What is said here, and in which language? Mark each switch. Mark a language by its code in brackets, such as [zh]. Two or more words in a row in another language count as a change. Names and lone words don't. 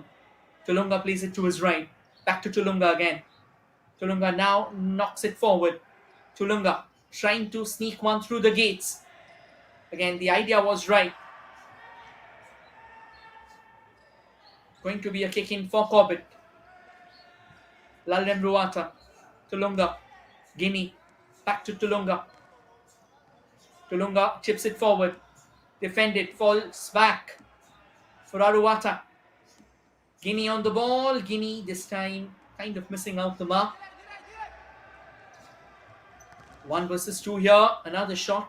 [en] Tulunga plays it to his right. Back to Tulunga again. Tulunga now knocks it forward. Tulunga trying to sneak one through the gates. Again, the idea was right. Going to be a kick in for Corbett. Lalrem Ruata. Tulunga. Guinea. Back to Tulunga. Tulunga chips it forward. Defended. Falls back for Aruata. Guinea on the ball. Guinea this time kind of missing out the mark. 1 versus 2 here. Another shot.